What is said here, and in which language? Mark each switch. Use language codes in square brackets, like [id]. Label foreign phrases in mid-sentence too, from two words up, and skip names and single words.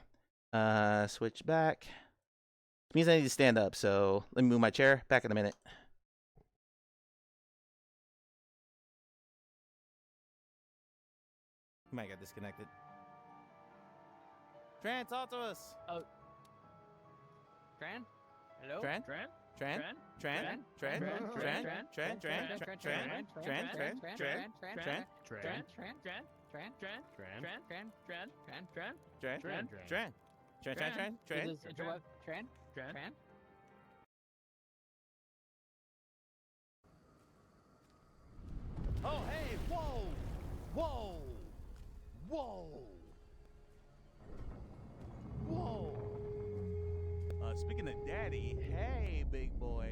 [en] Switch back. It means I need to stand up, so let me move my chair. Back in a minute. You might get disconnected. Tran, talk to us. Oh. Tran? Hello? Tran? Tran? Tran? Tran? Tran? Tran? Tran? Tran? Tran? Tran? Tran? Oh, hey, whoa! Whoa! Whoa! Whoa! Speaking of daddy, hey, big boy.